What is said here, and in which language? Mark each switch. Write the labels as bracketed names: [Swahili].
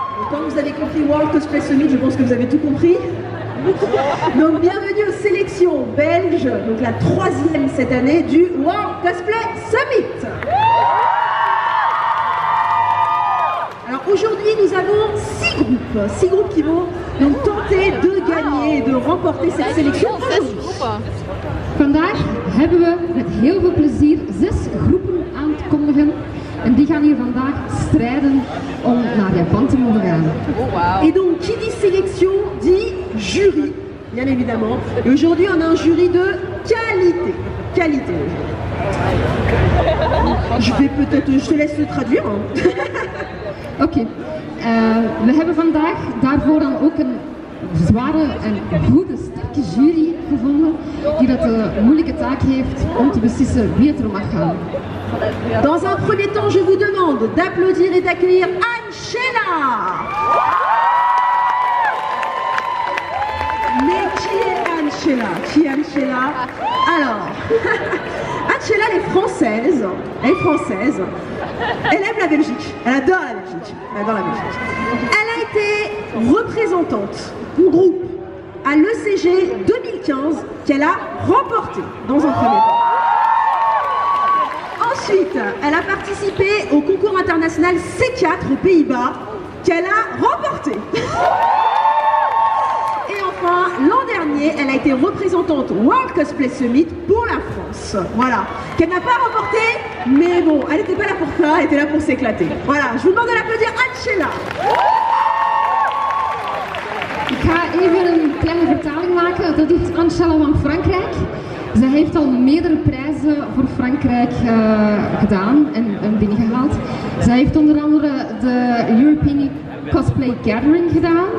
[French] Quand vous avez compris World Cosplay Summit, je pense que vous avez tout compris. Donc bienvenue aux sélections belges, donc la 3e cette année du World Cosplay Summit. Alors aujourd'hui nous avons 6 groupes qui vont donc tenter de gagner et de remporter cette sélection aujourd'hui. [Dutch] Vandaag hebben we met heel veel plezier 6 groepen aan te kondigen. En die gaan hier vandaag strijden om naar Japan te mogen gaan. [French] Et donc, qui dit sélection, dit jury, bien évidemment. Et aujourd'hui, on a un jury de qualité. Qualité. Je te laisse le traduire. [Dutch] Oké. We hebben vandaag daarvoor dan ook een zware en goede, sterke jury gevonden die dat de moeilijke taak heeft om te beslissen wie het er mag gaan. [French] Dans un premier temps, je vous demande d'applaudir et d'accueillir Anchela. Mais qui est Anchela? Qui est Anchela? Alors, Anchela, elle est française. Elle est française. Elle aime la Belgique. Elle adore la Belgique. Elle adore la Belgique. Elle a été représentante du groupe à l'ECG 2015 qu'elle a remporté dans un premier temps. Ensuite, elle a participé au concours international C4 aux Pays-Bas qu'elle a remporté. Et enfin, l'an dernier, elle a été représentante World Cosplay Summit pour la France. Voilà, qu'elle n'a pas remporté, mais bon, elle n'était pas là pour ça, elle était là pour s'éclater. Voilà, je vous demande de l'applaudir Anchela. [Dutch] Ik ga even een kleine vertaling maken. Dat is Anchela van Frankrijk. Zij heeft al meerdere prijzen voor Frankrijk gedaan en binnengehaald. Zij heeft onder andere de European Cosplay Gathering gedaan.